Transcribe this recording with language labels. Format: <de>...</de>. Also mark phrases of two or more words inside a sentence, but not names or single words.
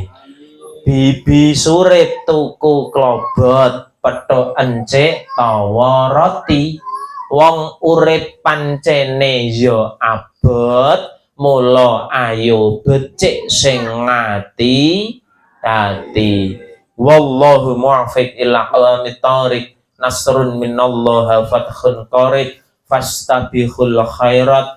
<jv>Bibi surip tuku klobot petuk encik tawa roti. Wong urip pancene ya abot. Mula ayo becik sing ngati tati.</jv> <ar>والله الموفق إلى أقوم الطريق. نصر من الله وفتح قريب. فاستبقوا الخيرات.</ar>